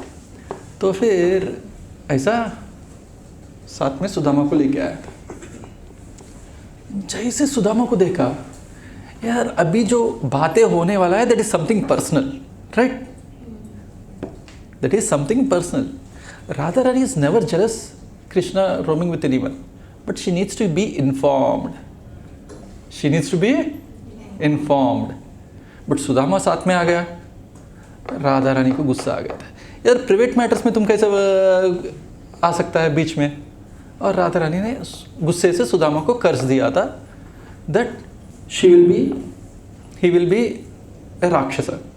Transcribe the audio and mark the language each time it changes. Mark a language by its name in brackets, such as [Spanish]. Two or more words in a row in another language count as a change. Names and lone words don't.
[Hindi] तो फिर ऐसा साथ में सुदामा को लेके आया था। जैसे सुदामा को देखा, यार अभी जो बातें होने वाला है [English] that is something personal, right, that is something personal. Radha Rani is never jealous Krishna roaming with anyone, but she needs to be informed, she needs to be informed. [Hindi] बट सुदामा साथ में आ गया, राधा रानी को गुस्सा आ गया था, यार [English] private matters [Hindi] में तुम कैसे आ सकता है बीच में। और राधा रानी ने गुस्से से सुदामा को कर्ज दिया था [English] that he will be a राक्षस।